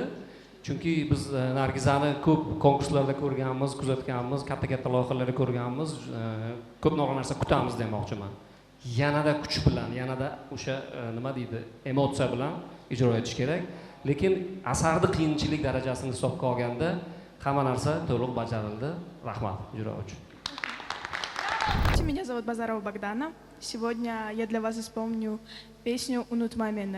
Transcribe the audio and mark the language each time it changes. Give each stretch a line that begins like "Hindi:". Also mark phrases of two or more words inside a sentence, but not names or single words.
Uzbek: Chunki biz Nargizani ko'p konkurslarda ko'rganmiz, kuzatganmiz, katta-katta loyihalarda ko'rganmiz, ko'p narsa kutamiz demoqchiman. Yanada kuch bilan, yanada o'sha nima deydi, emotsiya bilan ijro etish kerak. Lekin asarning qiyinchilik darajasini hisobga olganda hamma narsa to'liq bajarildi. Rahmat ijro uchun.
Russian: Меня зовут Базарова Богдана. Сегодня я для вас исполню песню «Unutma meni».